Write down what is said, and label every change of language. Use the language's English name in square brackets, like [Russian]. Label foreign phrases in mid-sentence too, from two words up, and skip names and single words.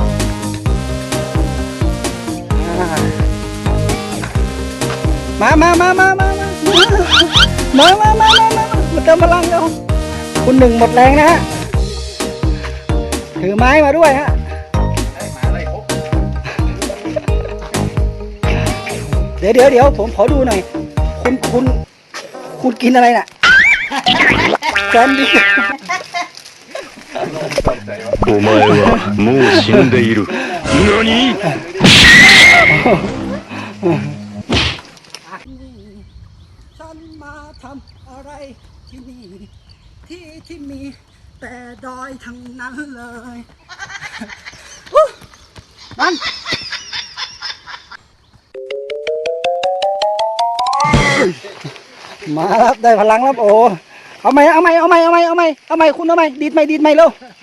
[Thai] มาเติมพลังเร็วคุณหนึ่งหมดแรงนะฮะถือไม้มาด้วยฮะเดี๋ยวผมขอดูหน่อยคุณกินอะไรน่ะแซนด์วิช [Japanese] お前はもう死んでいる。何？ [Thai] ฉันมาทำอะไรที่นี่ที่มีแต่ดอยทั้งนั้นเลยนั่นมาแล้วได้พลังแล้วโอ้เอาไหมคุณเอาไหมดีดไหมเร็ว